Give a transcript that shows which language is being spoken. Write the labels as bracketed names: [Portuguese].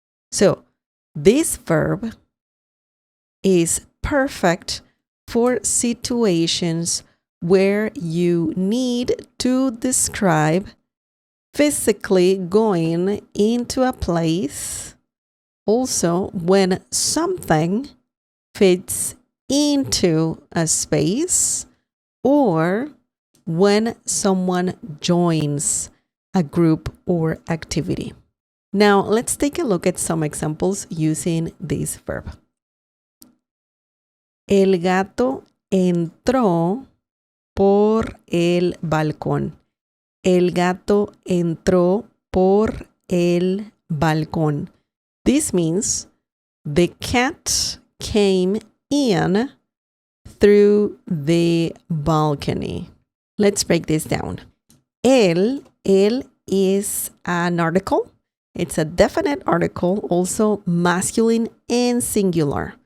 [English] So, this verb is perfect for situations where you need to describe physically going into a place, also when something fits into a space, or when someone joins a group or activity. Now, let's take a look at some examples using this verb. [Spanish] El gato entró por el balcón. El gato entró por el balcón. [English] This means the cat came in through the balcony. Let's break this down. El is an article. It's a definite article, also masculine and singular.